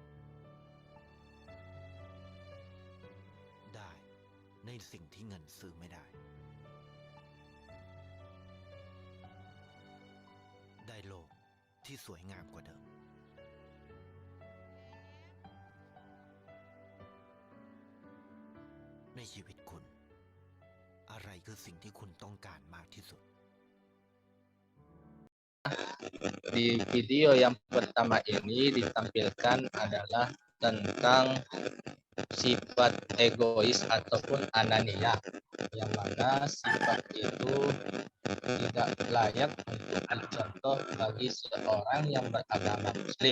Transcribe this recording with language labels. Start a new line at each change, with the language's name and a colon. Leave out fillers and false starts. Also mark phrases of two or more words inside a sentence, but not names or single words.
Thai: ได้ในสิ่งที่เงินซื้อไม่ได้ ได้โลกที่สวยงามกว่าเดิม ในชีวิตคุณ อะไรคือสิ่งที่คุณต้องการมากที่สุด
Indonesian: Di video yang pertama ini ditampilkan adalah tentang sifat egois ataupun anania, yang mana sifat itu tidak layak untuk dicontoh bagi seorang yang beragama Muslim.